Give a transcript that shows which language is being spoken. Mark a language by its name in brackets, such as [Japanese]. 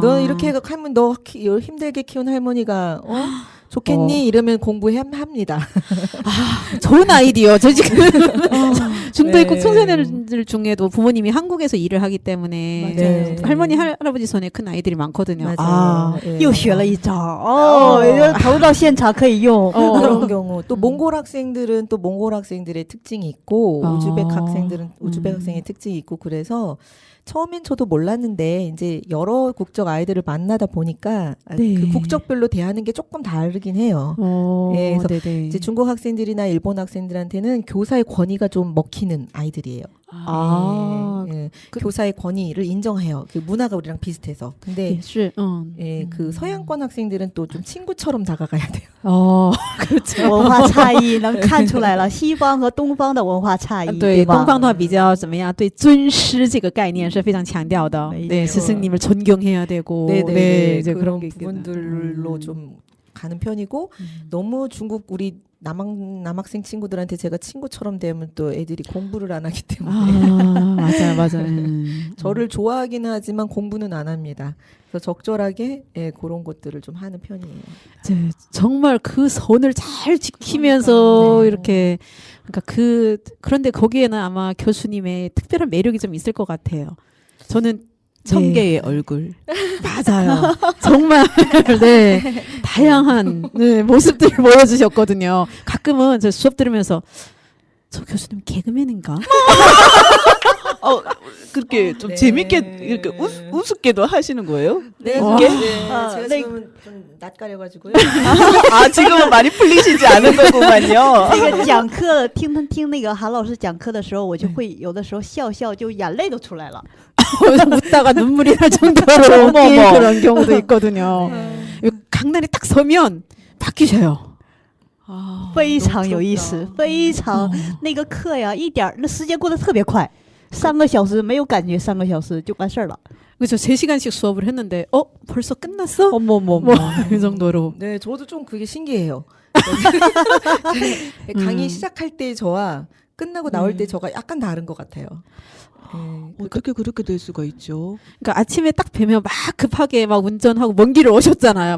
[Korean] 너 이렇게 하면 너 힘들게 키운 할머니가 좋겠니? 이러면 공부합니다. 좋은 아이디어. 저 지금 중도 네. 입국 청소년들 중에도 부모님이 한국에서 일을 하기 때문에 맞아요. 할머니 할아버지 손에 큰 아이들이 많거든요. 맞아요. 예. [Chinese] 又学了一招哦，投入到现场可以用。 [Korean] 그런 경우 또 몽골 학생들은 또 몽골 학생들의 특징이 있고 우즈벡 학생들은 우즈벡 학생의 특징이 있고 그래서 처음엔 저도 몰랐는데 이제 여러 국적 아이들을 만나다 보니까 네. 그 국적별로 대하는 게 조금 다르긴 해요. 예, 그래서 네네. 이제 중국 학생들이나 일본 학생들한테는 교사의 권위가 좀 먹히는 아이들이에요. 아, 예, 그- 교사의 권위를 인정해요. 그 문화가 우리랑 비슷해서. 근데 [Chinese] 也是， [Korean] 예, 그 서양권 학생들은 또 좀 친구처럼 다가가야 돼요. 그렇죠. [Chinese] 文化差异能看出来了，西方和东方的文化差异，对，吧？东方的话比较怎么样？对尊师这个概念是非常强调的。没 [Korean] 네, [Chinese] 错。 [Korean] 스승님을 존경해야 되고, 네, 이제 그런 게 있거든요. 부분들로 좀 가는 편이고 너무 중국 우리 남학생 친구들한테 제가 친구처럼 되면 또 애들이 공부를 안 하기 때문에 아, 맞아요, 맞아요. 저를 좋아하기는 하지만 공부는 안 합니다. 그래서 적절하게 예, 그런 것들을 좀 하는 편이에요. 이제 정말 그 선을 잘 지키면서 네. 이렇게 그러니까 그런데 거기에는 아마 교수님의 특별한 매력이 좀 있을 것 같아요. 저는 청개의 얼굴. 맞아요. 정말 네 다양한 네, 모습들을 보여주셨거든요. 가끔은 저 수업 들으면서 저 교수님 개그맨인가? 그렇게 좀 네. 재밌게 이렇게 우습게도 하시는 거예요? 네, 와. 아, 제가 네. 지금은 좀 낯가려가지고요. 아 지금은 많이 풀리시지 않은 거구만요. [Chinese] 那个讲课听那个韩老师讲课的时候，我就会有的时候笑笑，就眼泪都出来了。 [Korean] 웃다가 눈물이 날 정도로 어머, 웃긴 어머. 그런 경우도 있거든요. 강단에 딱 서면 바뀌셔요. [Chinese] 非常有意思，非常那个课呀，一点儿那时间过得特别快，3个小时没有感觉，3个小时就完事儿了。 [Korean] 그렇죠. 3시간씩 수업을 했는데 벌써 끝났어? 어머머머. 뭐 그 정도로. 네, 저도 좀 그게 신기해요. 강의 시작할 때 저와 끝나고 나올 때 저가 약간 다른 것 같아요. 네. 어떻게 그렇게 될 수가 있죠? 그러니까 아침에 딱 뵈면 막 급하게 막 운전하고 먼 길을 오셨잖아요.